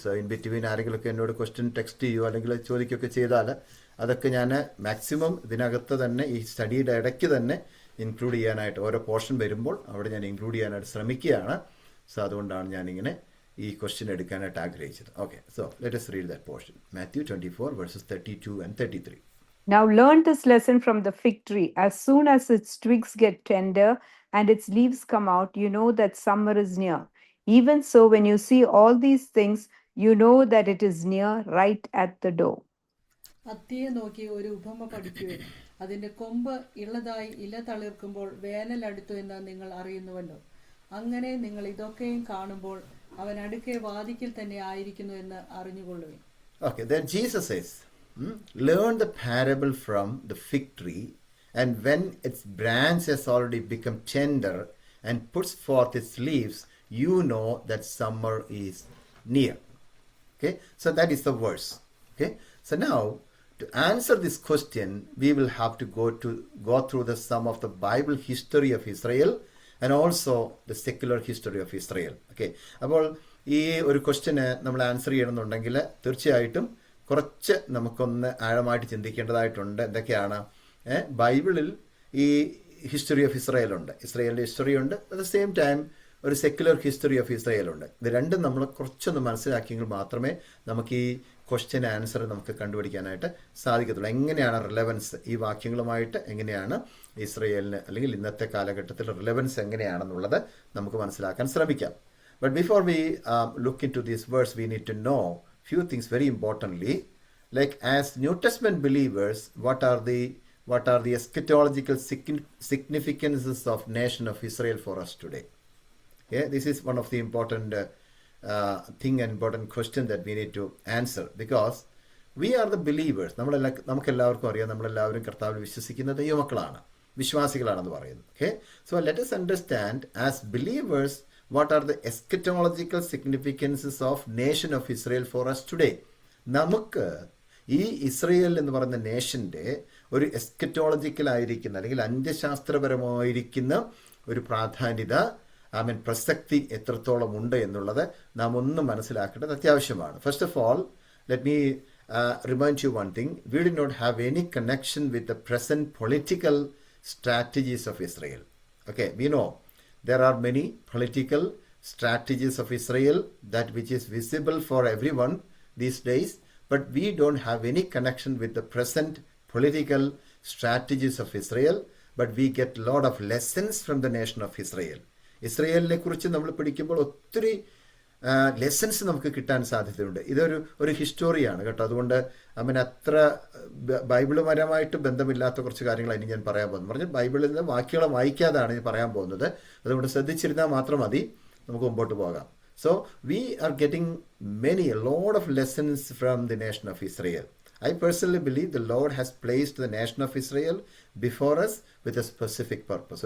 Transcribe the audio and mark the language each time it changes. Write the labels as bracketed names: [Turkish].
[English] So in between [Malayalam] ആരെങ്കിലുമൊക്കെ എന്നോട് question text ചെയ്യുമോ അല്ലെങ്കിൽ ചോദിക്കുകയൊക്കെ ചെയ്താൽ അതൊക്കെ ഞാൻ മാക്സിമം ഇതിനകത്ത് തന്നെ ഈ സ്റ്റഡിയുടെ ഇടയ്ക്ക് തന്നെ ഇൻക്ലൂഡ് ചെയ്യാനായിട്ട്, ഓരോ പോർഷൻ വരുമ്പോൾ അവിടെ ഞാൻ ഇൻക്ലൂഡ് ചെയ്യാനായിട്ട് ശ്രമിക്കുകയാണ്. സോ അതുകൊണ്ടാണ് ഞാനിങ്ങനെ ഈ ക്വസ്റ്റ്യൻ എടുക്കാനായിട്ട് ആഗ്രഹിച്ചത്. [English] Okay, so let us read that portion. Matthew 24 verses 32 and 33. Now learn this lesson from the fig tree. As soon as its twigs get tender and its leaves come out, you know that summer is near. Even so, when you see all these things, you know that it is near, right at the door. [Malayalam] അത്തിയെ നോക്കി ഒരു ഉപമ പഠിക്കുവിൻ. അതിന്റെ കൊമ്പ് ഇളതായി ഇല തളിർക്കുമ്പോൾ വേനൽ അടുത്തു എന്ന് നിങ്ങൾ അറിയുന്നുവല്ലോ. അങ്ങനെ നിങ്ങൾ ഇതൊക്കെയും കാണുമ്പോൾ അവൻ അടുക്കെ വാതിക്കൽ തന്നെ ആയിരിക്കുന്നു എന്ന് അറിഞ്ഞുകൊള്ളുവിൻ. [English] Okay, then Jesus says, learn the parable from the fig tree, and when its branch has already become tender and puts forth its leaves, you know that summer is near. Okay, so that is the verse. Okay, so now to answer this question, we will have to go through some of the Bible history of Israel and also the secular history of Israel. [Malayalam] Okay, അപ്പോൾ ഈ ഒരു question നമ്മൾ answer ചെയ്യണമെന്നുണ്ടെങ്കിൽ തീർച്ചയായിട്ടും കുറച്ച് നമുക്കൊന്ന് ആഴമായിട്ട് ചിന്തിക്കേണ്ടതായിട്ടുണ്ട്. എന്തൊക്കെയാണ്? ബൈബിളിൽ ഈ [English] history of Israel [Malayalam] ഉണ്ട്, ഇസ്രായേലിൻ്റെ ഹിസ്റ്ററി ഉണ്ട്, [English] at the same time [Malayalam] ഒരു [English] secular history of Israel [Malayalam] ഉണ്ട്. ഇത് രണ്ടും നമ്മൾ കുറച്ചൊന്ന് മനസ്സിലാക്കിയെങ്കിൽ മാത്രമേ നമുക്ക് ഈ ക്വസ്റ്റ്യൻ ആൻസർ നമുക്ക് കണ്ടുപിടിക്കാനായിട്ട് സാധിക്കത്തുള്ളൂ. എങ്ങനെയാണ് റിലവൻസ് ഈ വാക്യങ്ങളുമായിട്ട്, എങ്ങനെയാണ് ഇസ്രായേലിന് അല്ലെങ്കിൽ ഇന്നത്തെ കാലഘട്ടത്തിൽ റിലവൻസ് എങ്ങനെയാണെന്നുള്ളത് നമുക്ക് മനസ്സിലാക്കാൻ ശ്രമിക്കാം. [English] But before we look into this verse, we need to know few things very importantly. Like as New Testament believers, what are the eschatological significances of nation of Israel for us today? Okay, this is one of the important thing and important question that we need to answer, because we are the believers. [Malayalam] നമുക്കെല്ലാവർക്കും അറിയാം, നമ്മളെല്ലാവരും കർത്താവിൽ വിശ്വസിക്കുന്ന ദൈവമക്കളാണ്, വിശ്വാസികളാണെന്ന് പറയുന്നു. [English] Okay, so let us understand as believers what are the eschatological significances of nation of Israel for us today. [Malayalam] നമുക്ക് ഈ Israel എന്ന് പറയുന്ന നേഷൻ്റെ ഒരു എസ്കറ്റോളജിക്കൽ ആയിരിക്കുന്ന അല്ലെങ്കിൽ അന്ത്യശാസ്ത്രപരമായിരിക്കുന്ന ഒരു പ്രാധാന്യത, പ്രസക്തി എത്രത്തോളം ഉണ്ട് എന്നുള്ളത് നാം ഒന്ന് മനസ്സിലാക്കേണ്ടത് അത്യാവശ്യമാണ്. [English] First of all, let me remind you one thing. We do not have any connection with the present political strategies of Israel. Okay, we know there are many political strategies of Israel that which is visible for everyone these days, but we don't have any connection with the present political strategies of Israel, but we get a lot of lessons from the nation of Israel. [Malayalam] ഇസ്രയേലിനെ കുറിച്ച് നമ്മൾ പഠിക്കുമ്പോൾ ഒത്തിരി lessons നമുക്ക് കിട്ടാൻ സാധ്യതയുണ്ട്. ഇതൊരു ഹിസ്റ്റോറിയാണ് കേട്ടോ. അതുകൊണ്ട് അത്ര ബൈബിളുപരമായിട്ട് ബന്ധമില്ലാത്ത കുറച്ച് കാര്യങ്ങൾ ഇനി ഞാൻ പറയാൻ പോകുന്നു. പറഞ്ഞാൽ ബൈബിളിൽ നിന്ന് വാക്യങ്ങൾ വായിക്കാതാണ് ഞാൻ പറയാൻ പോകുന്നത്. അതുകൊണ്ട് ശ്രദ്ധിച്ചിരുന്നാൽ മാത്രം മതി, നമുക്ക് മുമ്പോട്ട് പോകാം. [English] So we are getting a lot of lessons from the nation of Israel. I personally believe the Lord has placed the nation of Israel before us with a specific purpose.